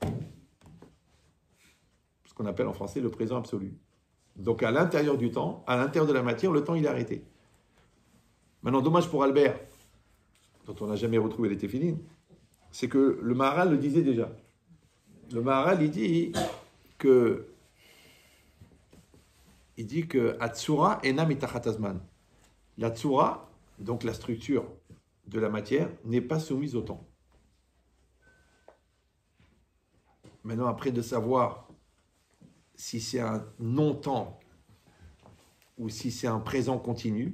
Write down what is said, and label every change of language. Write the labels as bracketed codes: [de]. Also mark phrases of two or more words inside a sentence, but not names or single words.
[fr] Ce qu'on appelle en français le présent absolu. Donc à l'intérieur du temps, à l'intérieur de la matière, le temps il est arrêté. Maintenant, dommage pour Albert, dont on n'a jamais retrouvé les téphilines, c'est que le Maharal le disait déjà. Le Maharal, il dit que [he] הצורה איננה מתחת הזמן. [fr] La Tsura, donc la structure de la matière, n'est pas soumise au temps. Maintenant, après de savoir si c'est un non-temps ou si c'est un présent continu.